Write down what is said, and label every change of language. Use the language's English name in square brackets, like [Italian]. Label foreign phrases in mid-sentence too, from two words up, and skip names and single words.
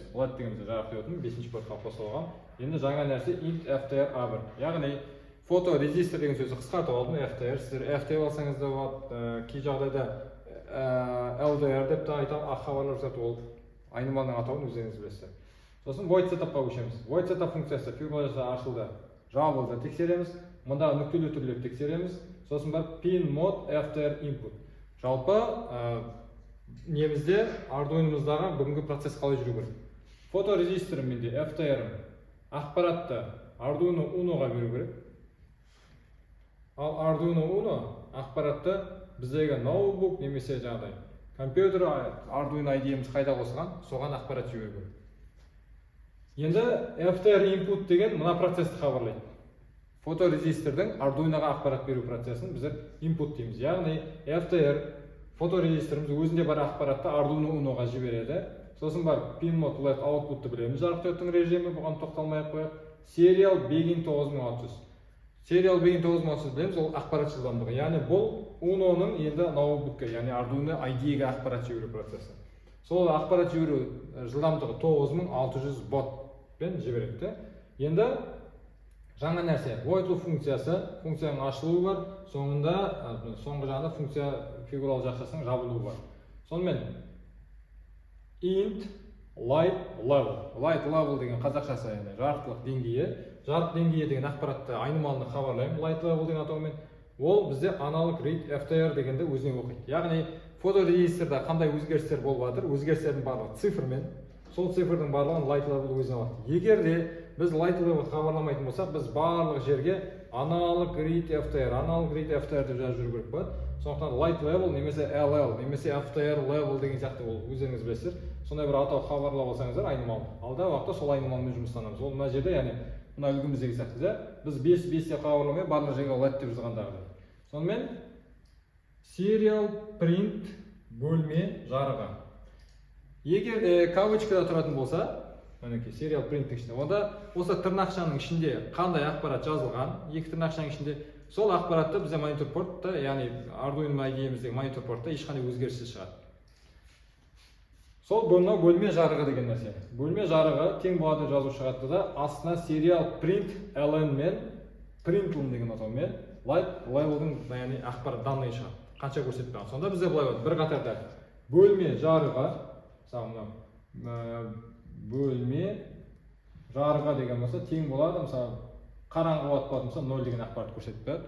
[Kazakh] LED дегенімізде жарық диодын 5-ші портқа қосылған. Енді жаңа нәрсе [English] int FTR A1, [Kazakh] яғни фоторезистор деген сөзді қысқартып алдым. FTR, сіздер FTR алсаңыз да болады, кей жағдайда LDR деп те айтамын, ақ хабарлар жасатып ол айнымалының атауын өздеріңіз білесіздер. Сосын [English] void setupқа [Kazakh] көшеміз. [English] Void setup [Kazakh] функциясы фигураларды ашылды, жабылды тексереміз. Мұнда нүктелі түрлеп тексереміз. Сосын бар [English] pin mode FTR input. [Kazakh] Жалпы немізде Arduino'мыздағы бүгінгі процесс қалай жүру керек? Фоторезисторым менде FTR-ым ақпаратты Arduino Uno'ға беру керек. Ал Arduino Uno ақпаратты біздегі ноутбук немесе жаңағыдай компьютер Arduino IDE'міз қайда қосылған, соған ақпарат жіберу керек. Енді FTR input деген мына процессті хабарлайды. Фоторезистордың Arduino'ға ақпарат беру процесін біздер input дейміз. Яғни FTR фоторезисторымыз өзінде бар ақпаратты Arduino Uno'ға жібереді. Сосын бар [English] pin mode LED output'ты [Kazakh] білеміз. Жарық диодтың режимі, бұған тоқталмай-ақ қояйық. [English] Serial begin 9600. Serial begin 9600 [Kazakh] білеміз, ол ақпарат жылдамдығы. Яғни бұл Uno'ның енді ноутбукқа, яғни Arduino IDE'ге ақпарат жіберу процесі. Сол ақпарат жіберу жылдамдығы 9600 ботпен жібереді. Енді жаңа нәрсе, [English] void loop [Kazakh] функциясы, функцияның ашылуы бар, соңғы жағында функция фигуралы жақшасының жабылуы бар. Сонымен [English] int light level. Light level [Kazakh] деген қазақшасы яғни жарықтылық деңгейі. Жарық деңгейі деген ақпаратты айнымалыны хабарлаймын [English] light level [Kazakh] деген атаумен. Ол бізде аналог [English] read FTR [Kazakh] дегенді өзіне оқиды. Яғни фоторегистрда қандай өзгерістер болып жатыр, өзгерістердің барлығы цифрмен, сол цифрдің барлығын [English] light level [Kazakh] өзіне алады. Егер де біз [English] light level [Kazakh] хабарламайтын болсақ, біз барлық жерге аналог [English] read FTR [Kazakh] деп жазып жүру керек болады. Сондықтан [English] light level [Kazakh] немесе LL немесе [English] FTR level [Kazakh] деген сияқты ол өздеріңіз білесіздер. Сондай бір атау хабарлап алсаңыздар айнымалы. Алдағы уақытта сол айнымалымен жұмыстанамыз. Ол мына жерде яғни мына үлгіміздегі сияқты да біз 5 деп хабарламай барлық жерге let деп жазғандағыдай. Сонымен [English] serial print [Kazakh] бөлме жарығы. Егер де кавычкада тұратын болса, мінекей [English] serial print [Kazakh] ішінде, онда осы тырнақшаның ішінде қандай ақпарат жазылған, екі тырнақшаның ішінде сол ақпаратты бізде монитор портта, яғни Arduino IDE-міздегі монитор портта ешқандай өзгеріссіз шығады. Сол бөлме жарығы деген нәрсе. Бөлме жарығы тең болады деп жазу шығады да, астына [English] serial print ln [Kazakh] мен println деген атаумен [English] light level'дың [Kazakh] яғни ақпарат данные шығады. Қанша көрсетпеген. Сонда бізде былай болады. Бір қатарда бөлме жарығы, мысалы бөлме жарығы деген болса тең болады, мысалы қараңғы болатын болса 0 деген ақпарат көрсетіп береді.